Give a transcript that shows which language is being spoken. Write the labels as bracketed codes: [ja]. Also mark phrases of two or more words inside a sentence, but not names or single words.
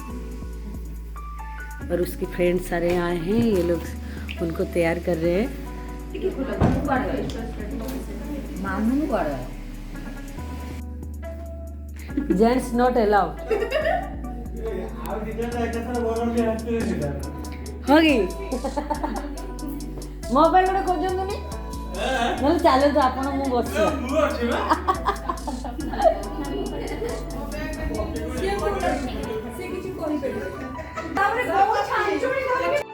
[hi] और उसके फ्रेंड्स सारे आए हैं, ये लोग उनको तैयार कर रहे हैं। [en] Gents not allowed. [or] होगी ମୋ ପାଇଁ ଗୋଟେ ଖୋଜନ୍ତୁନି, ନହେଲେ ଚାଲନ୍ତୁ ଆପଣ ମୁଁ ବସିବା।